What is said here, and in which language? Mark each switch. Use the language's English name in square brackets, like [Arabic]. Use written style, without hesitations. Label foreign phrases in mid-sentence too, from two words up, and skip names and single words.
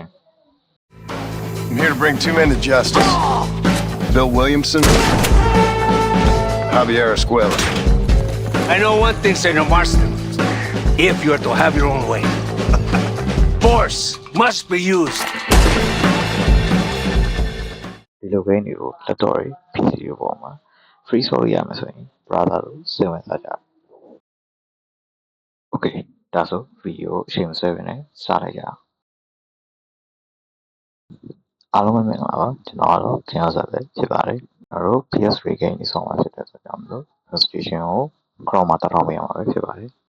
[English] I'm here to bring two men to justice. Bill Williamson, Javier Escuela. I know one thing, Senor Marston. If you are to have your own way, force must be used. [Burmese] ဒီလို game တွေကိုလက်တော်ရီ PC တွေပေါ်မှာ free ဆိုလို့ရမယ်ဆိုရင် brother တို့စိတ်ဝင်စားကြ Okay ဒါဆို video ကိုအချိန်မဆွဲဘဲနဲ့စလိုက်ကြအောင်အားလုံးပဲမင်္ဂလာပါကျွန်တော်ကတော့ခင်ဗျားစားပဲဖြစ်ပါတယ်ကျွန်တော်တို့ [English] PS3 game [Burmese] တွေဆောင်းမှာဖြစ်တဲ့အတွက်ကြောင့်မလို့ notification ကို Chrome မှာတောင်းပေးရမှာပဲဖြစ်ပါတယ်